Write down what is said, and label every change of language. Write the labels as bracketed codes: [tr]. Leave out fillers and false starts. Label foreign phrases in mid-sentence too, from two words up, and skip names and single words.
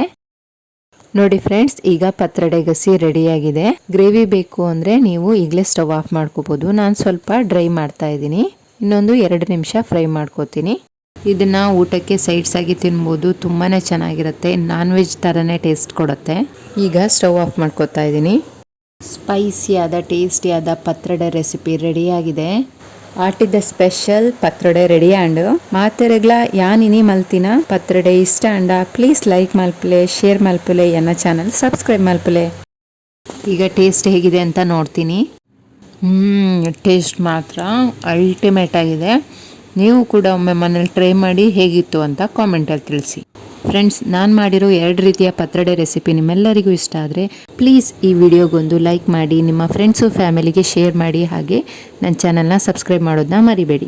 [kn] ನೋಡಿ ಫ್ರೆಂಡ್ಸ್, ಈಗ ಪತ್ರೊಡೆ ಗಸಿ ರೆಡಿಯಾಗಿದೆ. ಗ್ರೇವಿ ಬೇಕು ಅಂದರೆ ನೀವು ಈಗಲೇ [en] stove off [kn] ಮಾಡ್ಕೋಬೋದು. ನಾನು ಸ್ವಲ್ಪ ಡ್ರೈ ಮಾಡ್ತಾ ಇದ್ದೀನಿ. ಇನ್ನೊಂದು 2 ನಿಮಿಷ ಫ್ರೈ ಮಾಡ್ಕೋತೀನಿ. ಇದನ್ನು ಊಟಕ್ಕೆ ಸೈಡ್ಸ್ ಆಗಿ ತಿನ್ಬೋದು, ತುಂಬಾ ಚೆನ್ನಾಗಿರುತ್ತೆ. [en] non veg [kn] ಥರನೇ ಟೇಸ್ಟ್ ಕೊಡುತ್ತೆ. ಈಗ [en] stove off [kn] ಮಾಡ್ಕೋತಾ ಇದ್ದೀನಿ. ಸ್ಪೈಸಿಯಾದ ಟೇಸ್ಟಿಯಾದ ಪತ್ರೊಡೆ ರೆಸಿಪಿ ರೆಡಿಯಾಗಿದೆ. [tcy] ಆಟಿದ ಸ್ಪೆಷಲ್ ಪತ್ರೊಡೆ [en] ready and [tcy] ಮಾತೆರೆಗ್ಲ ಯಾನಿನಿ ಮಲ್ತಿನ ಪತ್ರೊಡೆ ಇಷ್ಟ ಅಂಡ [en] please like [tcy] ಮಲ್ಪಲೆ, ಶೇರ್ ಮಲ್ಪಲೆ, ಎನ್ನ ಚಾನಲ್ ಸಬ್ಸ್ಕ್ರೈಬ್ ಮಲ್ಪಲೆ. [kn] ಈಗ ಟೇಸ್ಟ್ ಹೇಗಿದೆ ಅಂತ ನೋಡ್ತೀನಿ. ಟೇಸ್ಟ್ ಮಾತ್ರ ಅಲ್ಟಿಮೇಟ್ ಆಗಿದೆ. ನೀವು ಕೂಡ ಒಮ್ಮೆ ಮನೇಲಿ ಟ್ರೈ ಮಾಡಿ ಹೇಗಿತ್ತು ಅಂತ ಕಾಮೆಂಟಲ್ಲಿ ತಿಳಿಸಿ. ಫ್ರೆಂಡ್ಸ್, ನಾನು ಮಾಡಿರೋ 2 ರೀತಿಯ ಪತ್ರೊಡೆ ರೆಸಿಪಿ ನಿಮ್ಮೆಲ್ಲರಿಗೂ ಇಷ್ಟ ಆದರೆ ಪ್ಲೀಸ್ ಈ ವಿಡಿಯೋಗೊಂದು ಲೈಕ್ ಮಾಡಿ, ನಿಮ್ಮ ಫ್ರೆಂಡ್ಸು ಫ್ಯಾಮಿಲಿಗೆ ಶೇರ್ ಮಾಡಿ, ಹಾಗೆ ನನ್ನ ಚಾನಲ್ನ ಸಬ್ಸ್ಕ್ರೈಬ್ ಮಾಡೋದನ್ನ ಮರಿಬೇಡಿ.